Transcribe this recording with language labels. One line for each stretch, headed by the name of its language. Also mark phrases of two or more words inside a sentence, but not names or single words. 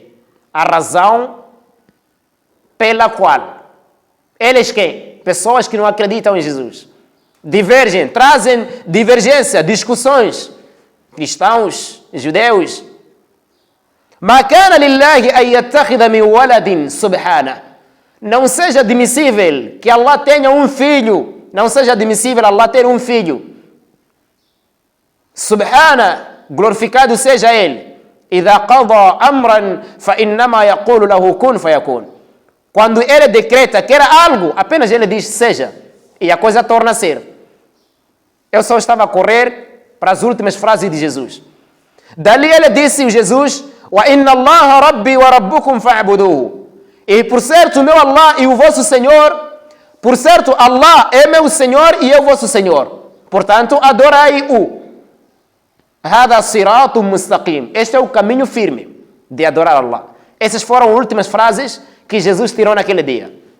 Portuguese: A razão pela qual eles quem? Pessoas que não acreditam em Jesus. Divergem, trazem divergência, discussões. Cristãos, judeus.
Arabic: ما كان لله أن يتخذ من ولد سبحانه.
Portuguese: Não seja admissível que Allah tenha um filho. Não seja admissível Allah ter um filho. Subhana, glorificado seja Ele.
Arabic: إذا قضى أمرا فإنما يقول له كن فيكون.
Portuguese: Quando Ele decreta que era algo, apenas Ele diz seja. E a coisa torna a ser. Eu só estava a correr para as últimas frases de Jesus. Dali Ele disse, Jesus,
Arabic: وإن الله ربي وربكم فاعبدوه.
Portuguese: E por certo, meu Allah e o vosso Senhor, por certo, Allah é meu Senhor e é o vosso Senhor. Portanto, adorai-o.
Arabic: هذا صراط مستقيم.
Portuguese: Este é o caminho firme de adorar Allah. Essas foram as últimas frases que Jesus tirou naquele dia.